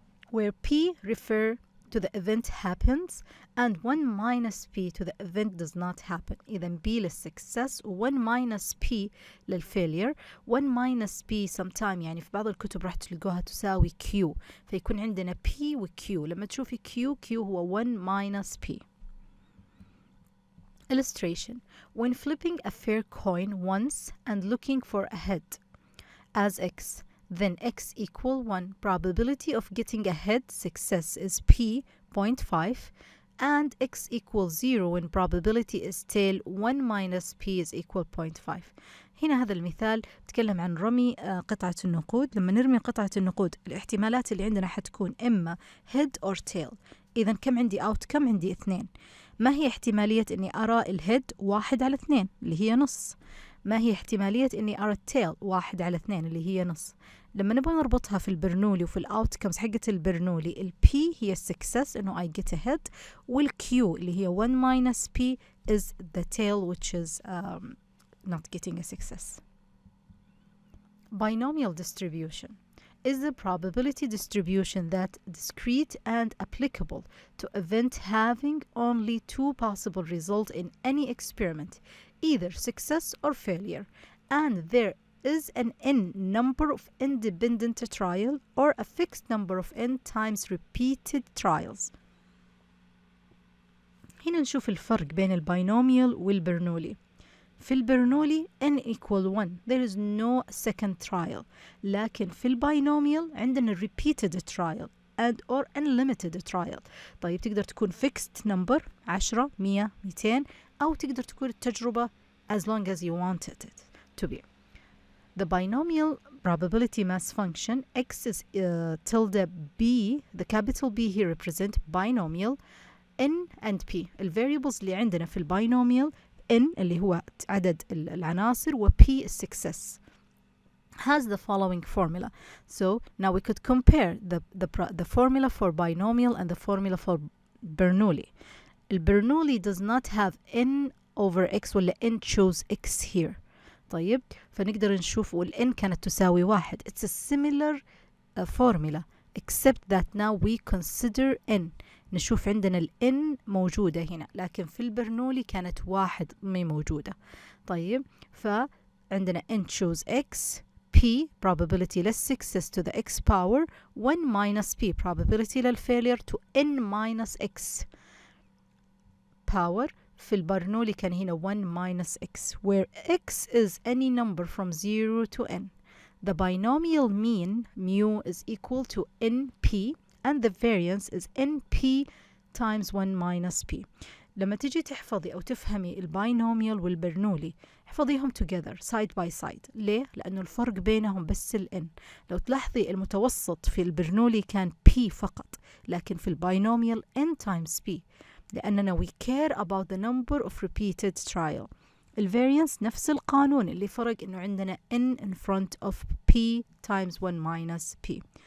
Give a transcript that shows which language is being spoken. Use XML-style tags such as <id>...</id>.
<en>where P refer to the event happens and 1 minus P to the event does not happen.</en> <ar>إذا B للsuccess و 1 minus P للfailure. 1 minus P sometime يعني في بعض الكتب راح تلقوها تساوي Q، فيكون عندنا P و Q. لما تشوفي Q هو 1 minus P.</ar> <en>Illustration. When flipping a fair coin once and looking for a head as X, then X equal 1. Probability of getting a head success is P 0.5 and X equals 0 when probability is tail 1 minus P is equal 0.5.</en> <ar>هنا هذا المثال تكلم عن رمي قطعة النقود. لما نرمي قطعة النقود الاحتمالات اللي عندنا حتكون إما</ar> <en>head or tail.</en> <ar>إذا كم عندي outcome؟ عندي 2. ما هي احتمالية إني أرى الهيد 1/2 اللي هي نص؟ ما هي احتمالية إني أرى التيل 1/2 اللي هي نص؟ لما نبغى نربطها في البرنولي وفي الأوتكمز حقة البرنولي، ال P هي السكسس إنه</ar> <en>I get a head،</en> <ar>وال Q اللي هي 1 minus P</ar> <en>is the tail which is not getting a success. Binomial distribution is the probability distribution that discrete and applicable to event having only 2 possible results in any experiment, either success or failure, and there is an n number of independent trials or a fixed number of n times repeated trials.</en> <ar>هنا نشوف الفرق بين الباينوميال والبرنولي. في البرنولي</ar> <en>n equal 1 there is no second trial،</en> <ar>لكن في الباينوميال عندنا</ar> <en>repeated trial and or unlimited trial.</en> <ar>طيب تقدر تكون</ar> <en>fixed number 10 100 200</en> <ar>أو تقدر تكون التجربة</ar> <en>as long as you wanted it to be. The binomial probability mass function x is tilde b, the capital B here represent binomial n and p.</en> <ar>الفاريبلز اللي عندنا في الباينوميال n اللي هو عدد العناصر و p</ar> <en>is success has the following formula. So now we could compare the formula for binomial and the formula for Bernoulli. Bernoulli does not have n over x</en> <ar>ولا</ar> <en>n chose x here.</en> <ar>طيب فنقدر نشوف وال n كانت تساوي 1.</ar> <en>It's a similar formula except that now we consider n.</en> <ar>نشوف عندنا ال n موجودة هنا، لكن في البرنولي كانت 1 ما موجودة. طيب فعندنا</ar> <en>n chose x، p probability للsuccess to the x power 1 minus p probability للfailure to n minus x power.</en> <ar>في البرنولي كان هنا 1 minus x</ar> <en>where x is any number from 0 to n. The binomial mean mu is equal to np and the variance is np times 1 minus p.</en> <ar>لما تجي تحفظي أو تفهمي الباينوميال والبرنولي احفظيهم</ar> <en>together side by side.</en> <ar>ليه؟ لأنه الفرق بينهم بس ال n. لو تلاحظي المتوسط في البرنولي كان p فقط، لكن في الباينوميال n times p، لأننا</ar> <en>we care about the number of repeated trial.</en> <ar>الفاريانس نفس القانون، اللي فرق إنه عندنا n</ar> <en>in front of p times 1 minus p.</en>